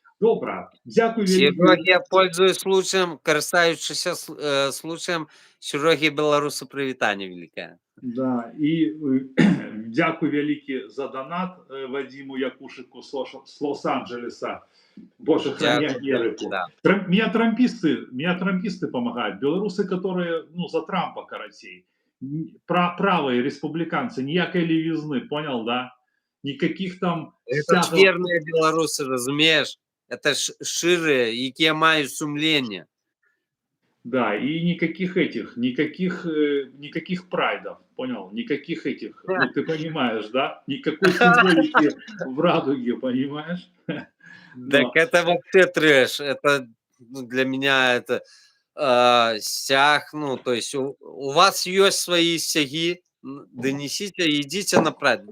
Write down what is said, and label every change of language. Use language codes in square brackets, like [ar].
[be] Добра, дзякуй вялікі. [ru] Серёге, пользуясь случаем, [be] карыстаючыся случаем, Серёге беларусу прывітанне вялікае. Да, і дзякуй вялікі за донат Вадзіму Якушыку з Лос-Анджелеса. [ru] Боже, храни Америку. Да. Меня трамписты помогают. Белорусы, которые, ну, за Трампа, короче. Правые республиканцы, ніякой левизны, понял, да? Никаких там... Это ж верные белорусы, разумеешь? Это ж ширые, [be] якія маюць сумление. [ru] Да, и никаких этих, никаких прайдов, понял? Никаких этих, ну, ты понимаешь, да? Никакой символики в радуге, понимаешь? Так это вообще трэш. Это, ну, для меня это стяг, ну, то есть у вас есть свои стяги, донесите, идите на прайд.